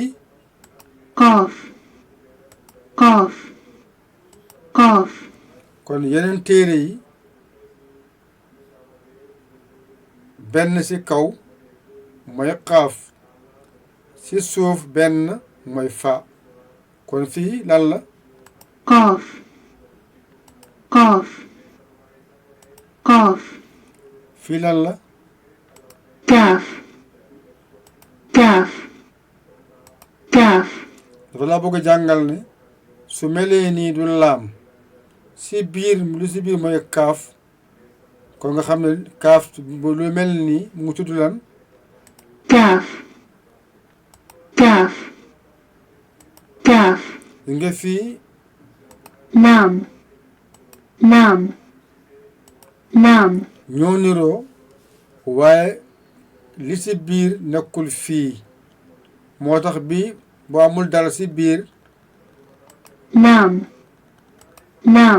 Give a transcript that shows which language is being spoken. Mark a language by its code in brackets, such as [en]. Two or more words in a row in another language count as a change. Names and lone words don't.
[ar] قاف قاف قاف [wo] kon yeneen téere yi benn ci kaw mooy xaaf ci suuf benn mooy fa kon fii lan la [ar] قاف قاف قاف [wo] fii lan la [ar] كاف كاف كاف [wo] dafa laa bëgg a jàngal ne su melee nii du laam ci biir lu ci biir mooy kaaf kon nga xam ne kaaf bu lu mel nii mu ngi tudd lan [ar] كاف كاف كاف [wo] di nga fii [ar] لام لام لام [wo] ñoo niroo waaye li ci biir nekkul fii moo tax bii bu amul dara ci biir [ar] لام لام